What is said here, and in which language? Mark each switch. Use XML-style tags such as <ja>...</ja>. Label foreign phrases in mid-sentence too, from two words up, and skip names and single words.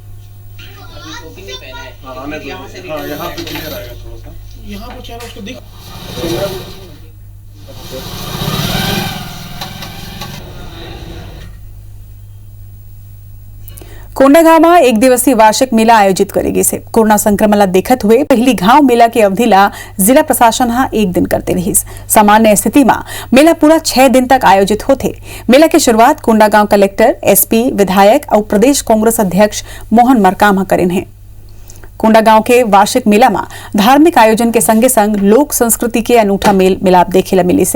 <hne>कोंडागांव में 1 दिवसीय वार्षिक मेला आयोजित करेगी से। कोरोना संक्रमण ला देखत हुए पहली गांव मेला की अवधि ला जिला प्रशासन हा 1 दिन करते रही। सामान्य स्थिति में मेला पूरा 6 दिन तक आयोजित होते। मेला की शुरुआत कोंडागांव कलेक्टर, एसपी, विधायक और प्रदेश कांग्रेस अध्यक्ष मोहन मरकाम करेन है। कोंडागांव के वार्षिक मेला में धार्मिक आयोजन के संगे संग लोक संस्कृति के अनूठा मेल मिलाप देखे ला मिली से।</hne>